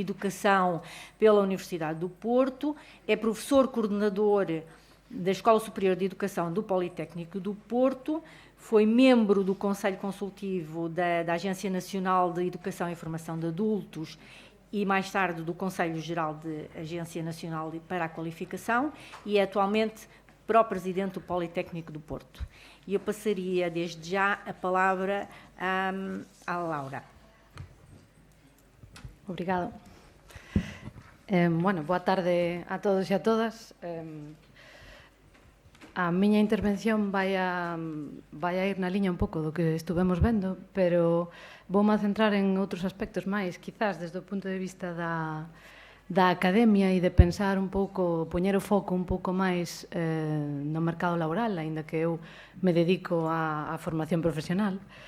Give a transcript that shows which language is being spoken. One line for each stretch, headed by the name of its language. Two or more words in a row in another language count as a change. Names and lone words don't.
Portuguese: Educação pela Universidade do Porto, é professor coordenador da Escola Superior de Educação do Politécnico do Porto, foi membro do Conselho Consultivo da Agência Nacional de Educação e Formação de Adultos e, mais tarde, do Conselho Geral da Agência Nacional para a Qualificação e é atualmente pró-presidente do Politécnico do Porto. E eu passaria, desde já, a palavra à Laura. Obrigada.
Galician: Bueno, boa tarde a todos e a todas. A miña intervención vai a ir na liña un pouco do que estuvemos vendo, pero voume a centrar en outros aspectos máis, quizás desde o punto de vista da academia e de pensar un pouco, poñer o foco un pouco máis no mercado laboral, aínda que eu me dedico á formación profesional.